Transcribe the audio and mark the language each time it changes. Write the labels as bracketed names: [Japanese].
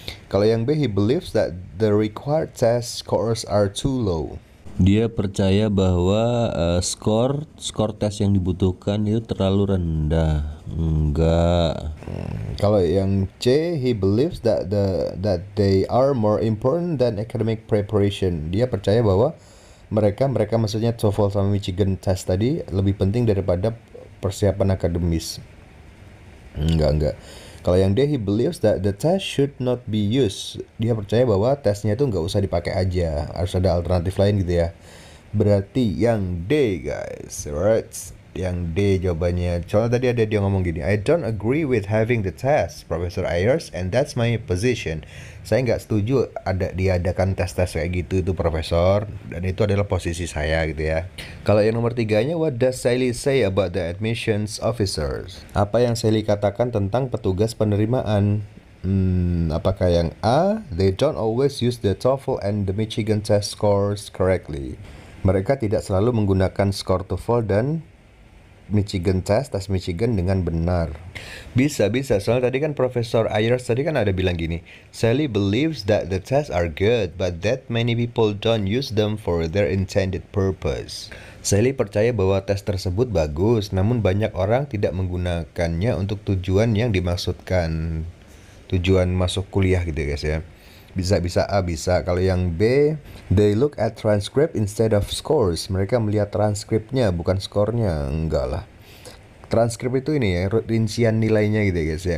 [Indonesian] Kalau yang B, [English] he believes that the required test scores are too low. [Indonesian] Dia percaya bahwa skor tes yang dibutuhkan itu terlalu rendah. Enggak. Kalau yang C, [English] he believes that they are more important than academic preparation. [Indonesian] Dia percaya bahwa mereka maksudnya TOEFL sama Michigan test tadi lebih penting daripada persiapan akademis. Enggak. Kalau yang D, [English] he believes that the test should not be used. [Indonesian] Dia percaya bahwa tesnya itu nggak usah dipakai aja, harus ada alternatif lain gitu ya. Berarti yang D guys, alright? Yang D jawabannya. Soalnya tadi ada dia ngomong gini, [English] I don't agree with having the test, Professor Ayers, and that's my position. [Indonesian] Saya nggak setuju diadakan tes-tes kayak gitu itu Profesor, dan itu adalah posisi saya gitu ya. Kalau yang nomor 3-nya, [English] what does Sally say about the admissions officers? [Indonesian] Apa yang Sally katakan tentang petugas penerimaan? Apakah yang A, [English] they don't always use the TOEFL and the Michigan test scores correctly? [Indonesian] Mereka tidak selalu menggunakan skor TOEFL dan Michigan tes Michigan dengan benar. Bisa. Soalnya tadi kan Profesor Ayers tadi kan ada bilang gini, [English] Sally believes that the tests are good, but that many people don't use them for their intended purpose. [Indonesian] Sally percaya bahwa tes tersebut bagus, namun banyak orang tidak menggunakannya untuk tujuan yang dimaksudkan. Tujuan masuk kuliah gitu guys ya. Bisa A, bisa. Kalau yang B, [English] they look at transcript instead of scores. [Indonesian] Mereka melihat transkripnya, bukan skornya. Enggak lah. Transkrip itu ini ya, rincian nilainya gitu guys ya.